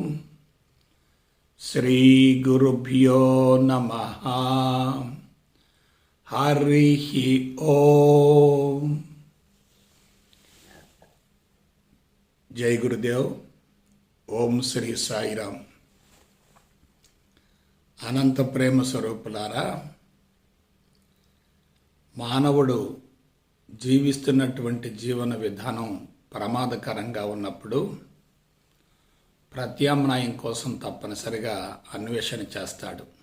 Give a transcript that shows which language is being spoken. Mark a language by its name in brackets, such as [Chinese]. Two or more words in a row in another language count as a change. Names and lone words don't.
[Sanskrit] श्री गुरुभ्यो नमः। हरिः ओम। जय गुरुदेव। ओम श्री साईराम। [Telugu] అనంత ప్రేమ స్వరూపులారా, మానవుడు జీవిస్తున్నటువంటి జీవన విధానం ప్రమాదకరంగా ఉన్నప్పుడు ప్రత్యామ్నాయం కోసం తప్పనిసరిగా అన్వేషణ చేస్తాడు.